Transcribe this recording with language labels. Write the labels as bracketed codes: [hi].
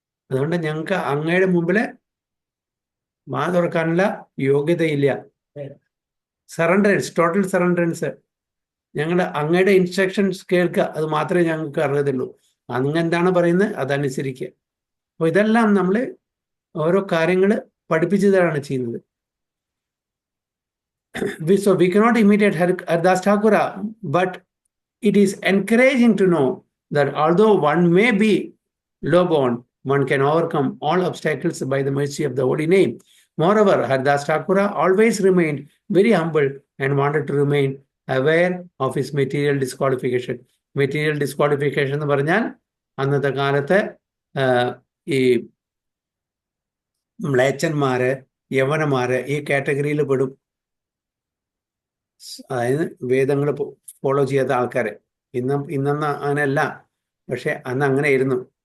[ml] അതുകൊണ്ട് ഞങ്ങൾക്ക് അങ്ങയുടെ മുമ്പില് വാ തുറക്കാനുള്ള യോഗ്യതയില്ല. സറണ്ടറൻസ്, ടോട്ടൽ സറണ്ടറൻസ്. ഞങ്ങളുടെ അങ്ങയുടെ ഇൻസ്ട്രക്ഷൻസ് കേൾക്കുക, അത് മാത്രമേ ഞങ്ങൾക്ക് അറിയത്തുള്ളൂ. അങ്ങ് എന്താണ് പറയുന്നത് അതനുസരിക്കുക. അപ്പോൾ ഇതെല്ലാം നമ്മൾ ഓരോ കാര്യങ്ങൾ പഠിപ്പിച്ചതാണ് ചെയ്യുന്നത്. [en] So we cannot imitate Haridas Thakura, but it is encouraging to know that although one may be low-born, one can overcome all obstacles by the mercy of the holy name. Moreover, Haridas Thakura always remained very humble and wanted to remain aware of his material disqualification. [ml] Material disqualification എന്ന് പറഞ്ഞാൽ അന്നത്തെ കാലത്ത് ഈ മ്ലേച്ഛന്മാര്, യവനന്മാര് ഈ കാറ്റഗറിയിൽ പെടും. അതായത് വേദങ്ങൾ ഫോളോ ചെയ്യാത്ത ആൾക്കാരെ. ഇന്നൊന്നും അങ്ങനെയല്ല, പക്ഷെ അന്ന് അങ്ങനെയായിരുന്നു.